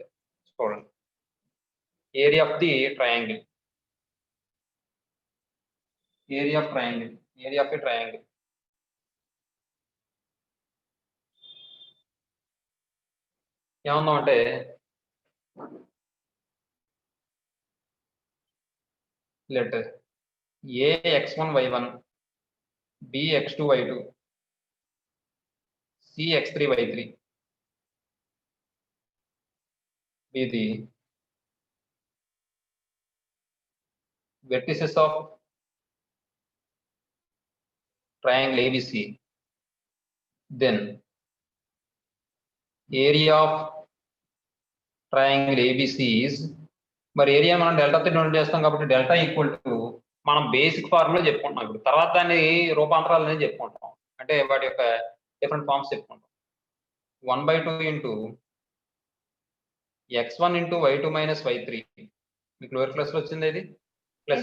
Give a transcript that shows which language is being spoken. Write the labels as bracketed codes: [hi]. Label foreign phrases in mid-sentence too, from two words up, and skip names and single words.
[en] చూడండి, area of the triangle, area of triangle, area of the triangle [te] ఏమన్నా అంటే [en] let A x1 y1 b x2 y2 c x3 y3 be the vertices of triangle ABC, then area of triangle ABC is, [te] మరి ఏరియా మనం డెల్టాతో డినోట్ చేస్తాం కాబట్టి డెల్టా [en] equal to [te] మనం [en] basic formula [te] చెప్పుకుంటున్నాం. ఇప్పుడు తర్వాత దాన్ని రూపాంతరాలు అనేది చెప్పుకుంటాం, అంటే వాటి యొక్క [en] different forms [te] చెప్పుకుంటాం. 1/2 ఇంటూ x1 ఇంటూ y2 మైనస్ y3, మీకు [en] lower class [te] లో వచ్చింది ఇది, ప్లస్